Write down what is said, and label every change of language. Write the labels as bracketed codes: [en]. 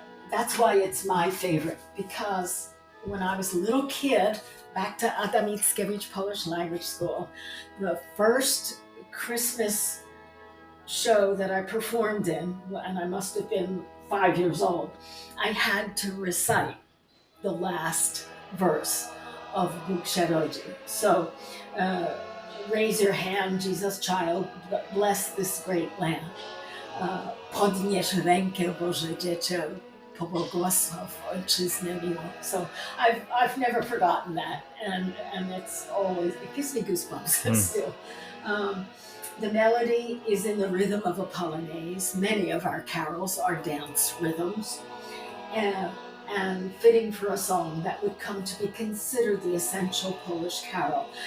[en] That's why it's my favorite, because when I was a little kid, back to Adam Mickiewicz Polish Language School, the first Christmas show that I performed in, and I must have been 5 years old, I had to recite the last verse of Bóg się rodzi. So, raise your hand, Jesus child, bless this great land. [pl] Podnieś rękę, Boże Dziecię, pobłogosław ojczyznę miłą. [en] So I've never forgotten that, and it's always, it gives me goosebumps still. The melody is in the rhythm of a polonaise. Many of our carols are dance rhythms, and fitting for a song that would come to be considered the essential Polish carol.